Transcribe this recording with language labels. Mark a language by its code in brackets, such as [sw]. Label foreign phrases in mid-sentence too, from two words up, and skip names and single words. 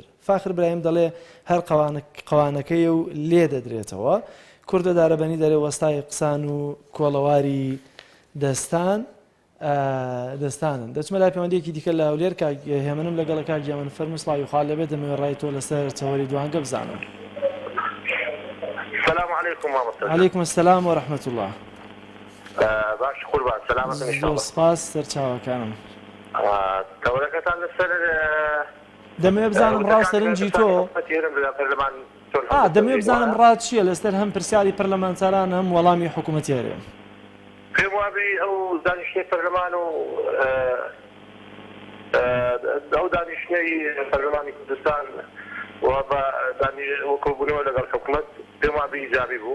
[ckb] فاخر برایم دەڵێ هەر قەوانەکەی و لێ دەدرێتەوە. کوردە دارەبەنی دەرێ وەستای قسان و کۆڵەواری دەستانن. دەچمە لای پەیوەندیەکی دیکە لە هەولێر هێمنم لەگەڵ کاک گیامەن فەرموو سڵاوی خوا لەبێت دەمەوێت ڕای تۆ لەسەر چاوەری دوانگە بزانم. [ar] السلام عليكم ورحمة الله. عليكم السلام ورحمة الله. [ckb] باش قوربان سەلامەتن زۆر ئینشاڵڵا. سپاس سەرچاوەکانم. دەورەکەتان لەسەر دەمەوێت بزانم ڕاوسەرنجی تۆ دەمەوێت بزانم ڕات چییە لەسەر هەم پرسیاری پەرلەمانتاران هەم وەڵامی حکوومەتیێرێ. پێم وابی ئەو دانیشتەی پەرلەمان و ئەو دانیشتەی پەرلەمانی کوردستان وەکۆبوونەوە لەگەڵ حکوومەت پێم وابی ئیجابی بوو.